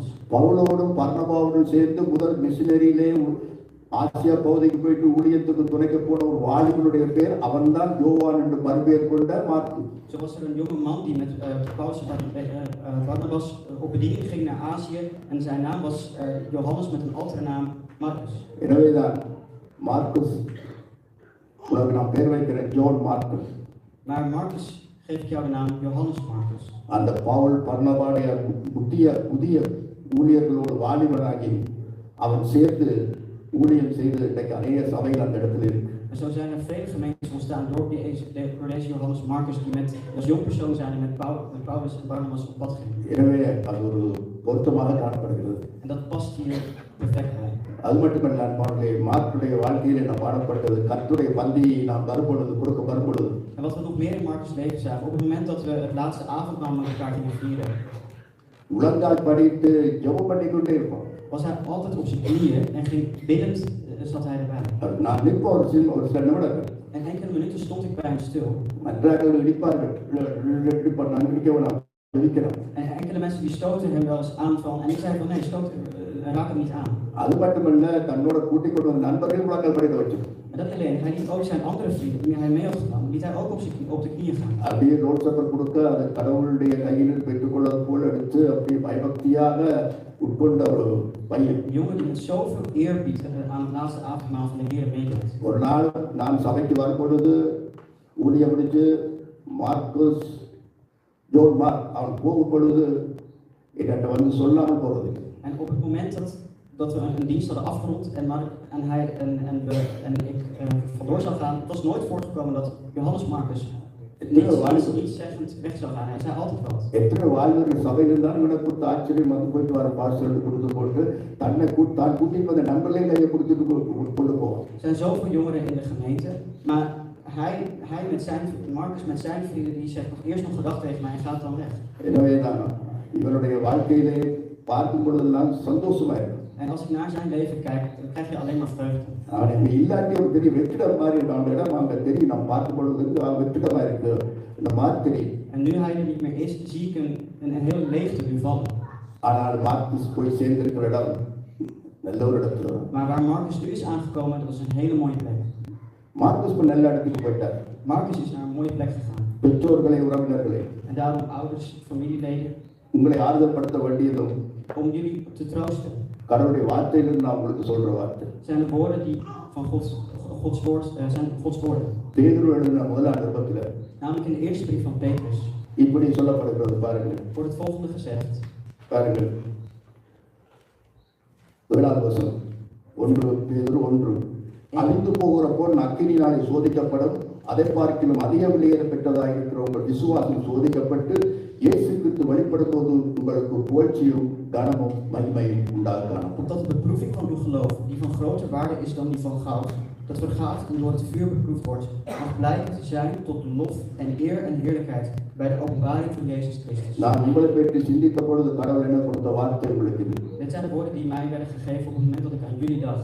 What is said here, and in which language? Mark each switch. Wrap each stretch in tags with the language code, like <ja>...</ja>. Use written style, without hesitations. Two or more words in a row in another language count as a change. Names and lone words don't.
<ta>பவுலோடும் பர்னபாவோடும் சேர்ந்து முதல் மிஷனரியிலே ஆசியா பகுதிக்கு போயிட்டு ஊழியத்துக்கு துணைக்க போன ஒரு வாலிபனுடைய பேர் அவன்தான் யோவான் என்று மறுபெயர் கொண்ட மார்க்கு.</ta> <nl>Zo was er een jonge man die met Paulus Barnabas op bediening ging naar Azië en zijn naam was Johannes met een alternaam Marcus.</nl> <ta>எனவேதான் மார்க்குஸ் உனக்கு நான் பேர் வைக்கிறேன் ஜோன் மார்க்குஸ்.</ta> <nl>Maar Marcus geef ik jou de naam Johannes Marcus.</nl> <ta>அந்த பவுல் பர்னபாவுடைய புதிய ஊழியர்களோடு வாலிபனாகி அவன் சேர்ந்து ஊழியம் செய்து இன்றைக்கு அநேக சபைகள் அந்த இடத்துல இருக்கு.</ta> <nl>En zo zijn er vele gemeentes ontstaan door deze Johannes Marcus die als jong persoon zijn en met Paulus en Barnabas op pad gingen.</nl> <ta>எனவே அது ஒரு பொருத்தமாக காணப்படுகிறது.</ta> <nl>En dat past hier perfect bij.</nl> <ta>அது மட்டுமல்ல அன்பானவர்களே, மார்க்குடைய வாழ்க்கையிலே நாம் பாடப்பட்டது கர்த்தருடைய பந்தியை நாம் கொடுக்க வரும்பொழுது.</ta> <nl>En wat we nog meer in Marcus' leven zagen, op het moment dat we het laatste avondmaal met elkaar gingen vieren,</nl> <ta>உலங்கால் படித்து ஜெபம் பண்ணிக்கொண்டே இருப்போம்.</ta> <nl>was hij altijd op zijn knieën en ging biddend zat hij erbij.</nl> <ta>நான் நிற்போம் ஒரு சில நிமிடங்கள்.</ta> <nl>En enkele minuten stond ik bij hem stil.</nl> <ta>மற்றவர்கள் இடிப்பார்கள், நான் இடிக்கவேணாம், இடிக்கிறோம்.</ta> <nl>En enkele mensen die stoten hem wel eens aan en ik zei van nee, raak hem niet aan.</nl> <ta>அது மட்டுமல்ல, தன்னோட கூட்டிக் கொண்டு வந்த நண்பர்கள் முழங்கால் படிக்க வச்சு.</ta> <nl>En dat alleen, hij liet ook zijn andere vrienden die hij mee had genomen, liet hij ook op de knieën gaan.</nl> <ta>அப்படியே</ta> <en>Lord supper</en> <ta>கொடுக்க அதை கடவுளுடைய கையில் பெற்றுக்கொள்வது போல எடுத்து அப்படியே பயபக்தியாக உட்கொண்ட ஒரு பையன்.</ta> <nl>Een jongen die met zoveel eerbied aan het laatste avondmaal van de Heer meedeed.</nl> <ta>ஒரு நாள் நான் சபைக்கு வரும்பொழுது ஊழியம் முடிச்சு மார்க்குஸ் ஜோன் மார்க் அவன் போகும் பொழுது என்கிட்ட வந்து சொல்லாமல் போறது.</ta> <nl>En op het moment dat we een dienst hadden afgerond en ik vandoor zou gaan, het was nooit voorgekomen dat Johannes Marcus niet zeggend weg zou gaan. Hij zei altijd wat.</nl> <ta>எத்தனை வாழ்வர்கள் சபையில் இருந்தாலும் எனக்கு ஆச்சரியம் வந்து போயிட்டு வர பாஸ்டர் கொடுத்து போட்டு தான் கூட்டிட்டு வந்த நண்பர்களையும் கையை கொடுத்துட்டு கொண்டு போவோம்.</ta> <nl>Er zijn zoveel jongeren in de gemeente, maar Marcus met zijn vrienden die zegt nog eerst nog gedacht tegen mij en gaat dan weg.</nl> <ta>எனவே தான் இவனுடைய வாழ்க்கையிலே பார்க்கும் பொழுதெல்லாம் சந்தோஷமா இருக்கும்.</ta> <nl>En als ik naar zijn leven kijk, dan krijg je alleen maar vreugde.</nl> <ta>அவன் இங்க இல்லாட்டி ஒரு பெரிய வெற்றிடம் மாதிரி இருக்கு. அவன் இடம் அங்க தெரியும். நான் பார்க்கும் பொழுது அவன் வெற்றிடமா இருக்கு இந்த மாதிரி தெரியும்.</ta> <nl>En nu hij er niet meer is, zie ik een hele leegte nu vallen.</nl> <ta>ஆனால் மார்க்கஸ் போய் சேர்ந்திருக்கிற இடம் நல்ல ஒரு இடத்துல.</ta> <nl>Maar waar Marcus nu is aangekomen, dat is een hele mooie plek.</nl> <ta>மார்க்கஸ் இப்ப நல்ல இடத்துக்கு போயிட்டார்.</ta> <nl>Marcus is naar een mooie plek gegaan.</nl> <ta>பெற்றோர்களை உறவினர்களே,</ta> <nl>En daarom ouders, familieleden,</nl> <ta>உங்களை ஆறுதல்படுத்த வேண்டியதும்</ta> <nl>om jullie te troosten,</nl> <ta>கடவுளுடைய வார்த்தையிலிருந்து நான் உங்களுக்கு சொல்ற வார்த்தை.</ta> <nl>zijn de woorden die van Gods woord zijn Gods woorden.</nl> <ta>பேதுரு எழுதின முதலாம் நிருபத்துல</ta> <nl>Namelijk in de eerste brief van Petrus</nl> <ta>இப்படி சொல்லப்படுகிறது பாருங்கள்.</ta> <nl>wordt het volgende gezegd.</nl> <ta>பாருங்கள் 7வது வசனம் 1 பேதுரு 1 அழிந்து போகிற பொன் அக்கினியினாலே சோதிக்கப்படும், அதை பார்க்கிலும் அதிக விலையேற பெற்றதாக இருக்கிற உங்கள் விசுவாசம் சோதிக்கப்பட்டு இயேசு கிறிஸ்து வெளிப்படும் போது உங்களுக்கு புகழ்ச்சியும் கனமும் மகிமையும் உண்டாகலாம்.</ta> <nl>Opdat de beproeving van uw geloof, die van groter waarde is dan die van goud, dat vergaat en door het vuur beproefd wordt, mag blijken te zijn tot de lof en eer en heerlijkheid bij de openbaring van Jezus Christus.</nl> <ta>நான் உங்களை பற்றி சிந்தித்த பொழுது கடவுள் என்ன கொடுத்த வார்த்தை உங்களுக்கு இது.</ta> <nl>Dit zijn de woorden die mij werden gegeven op het moment dat ik aan jullie dacht.</nl>